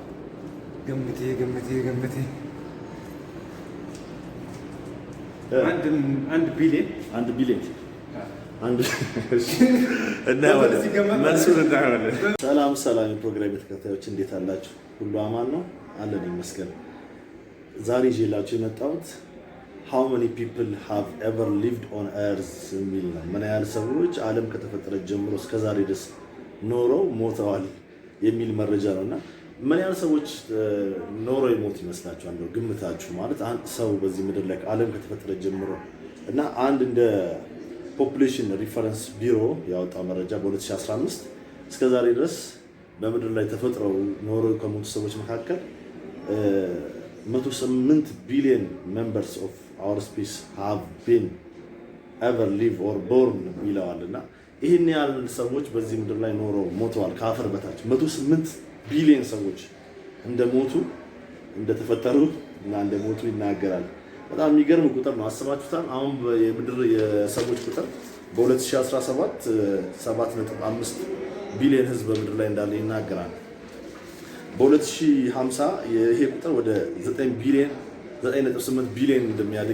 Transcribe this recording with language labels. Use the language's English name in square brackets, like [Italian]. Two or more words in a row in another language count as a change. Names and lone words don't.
[Amharic] ገምቴ አንድ ቢሊዮን ሰላም የፕሮግራም ተከታታዮች እንዴት አላችሁ? ሁሉ አማን ነው አለን ይመስገን። ዛሬ ይዤላችሁ የመጣሁት [English] how many people have ever lived on earth [Amharic] የሚል ነው። ምን ያህል ሰዎች ዓለም ከተፈጠረች ጀምሮ እስከ ዛሬ ድረስ ኖረው ሞተዋል የሚል መረጃ ነውና ምን ያህል ሰዎች ኖረው ይሞት ይመስላችኋል? እንደው ግምታችሁ ማለት አንድ ሰው በዚህ ምድር ላይ ዓለም ከተፈጠረች ጀምሮ እና አንድ እንደ ፖፑሌሽን ሪፈረንስ ቢሮ ያወጣው መረጃ በ2015 እስከ ዛሬ ድረስ በምድር ላይ ተፈጥረው ኖረው ከሞቱ ሰዎች መካከል 108 ቢሊዮን [English] members of our species have been ever live or born [Amharic] ይለዋልና ይሄን ያህል ሰዎች በዚህ ምድር ላይ ኖረው ሞተዋል። ከአፈር በታች 108 ቢሊዮን ሰዎች እንደሞቱ እንደተፈጠሩ እና እንደሞቱ ይናገራል። በጣም የሚገርም ቁጥር ነው። አስባችሁታል? አሁን የምድር የሰዎች ቁጥር በ2017 7.5 ቢሊዮን ህዝብ በምድር ላይ እንዳለ ይናገራል። በ2050 ይሄ ቁጥር ወደ 9.8 ቢሊዮን እንደሚያድግ